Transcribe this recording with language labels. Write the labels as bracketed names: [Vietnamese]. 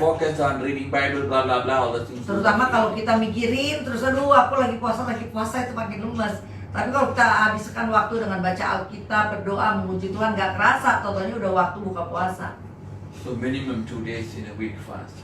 [English] focused on reading Bible, blah blah blah, all those things. [Indonesian] Terutama kalau kita mikirin terus, aduh aku lagi puasa itu makin lemes. Tapi kalau kita habiskan waktu dengan baca Alkitab, berdoa, memuji Tuhan, gak kerasa, totalnya udah waktu buka puasa. [English] So minimum 2 days in a week fast.